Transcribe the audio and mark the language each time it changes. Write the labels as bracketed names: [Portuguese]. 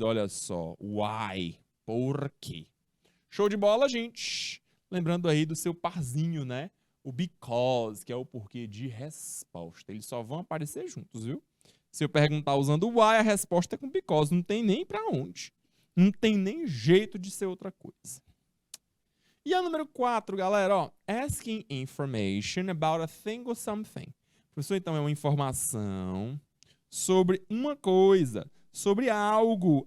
[Portuguese] Olha só, why. Por quê? Show de bola, gente. Lembrando aí do seu parzinho, né? O because, que é o porquê de resposta. Eles só vão aparecer juntos, viu? Se eu perguntar usando o why, a resposta é com because. Não tem nem pra onde. Não tem nem jeito de ser outra coisa. E a número 4, galera, ó. [English] Asking information about a thing or something. [Portuguese] Professor, então é uma informação sobre uma coisa, sobre algo.